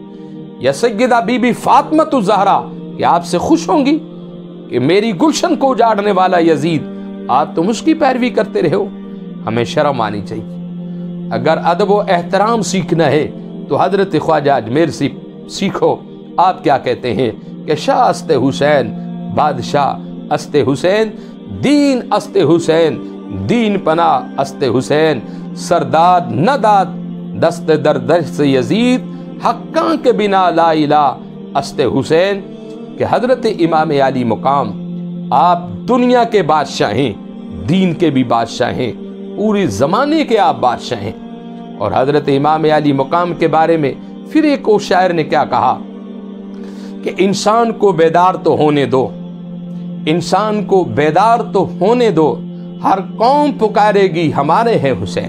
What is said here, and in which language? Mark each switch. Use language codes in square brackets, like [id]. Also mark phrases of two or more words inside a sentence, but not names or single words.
[ur] یا سیدہ بی بی فاطمہ الزہرا کیا آپ سے خوش ہوں گی کہ میری گلشن کو اجاڑنے والا یزید آپ تم اس کی پیروی کرتے رہے ہو؟ ہمیں شرم آنی چاہیے۔ اگر ادب و احترام سیکھنا ہے تو حضرت خواجہ اجمیر سے سیکھو۔ آپ کیا کہتے ہیں کہ [fa] شاہ است حسین، بادشاہ است حسین، دین است حسین، دین پناہ است حسین، سرداد نہ داد دست در دست یزید، حقاں کے بنا لا الہ است حسین۔ [ur] کہ حضرت امام علی مقام آپ دنیا کے بادشاہ ہیں، دین کے بھی بادشاہ ہیں، پوری زمانے کے آپ بادشاہ ہیں۔ اور حضرت امام علی مقام کے بارے میں پھر ایک اور شاعر نے کیا کہا کہ انسان کو بیدار تو ہونے دو، انسان کو بیدار تو ہونے دو، ہر قوم پکارے گی ہمارے ہیں حسین۔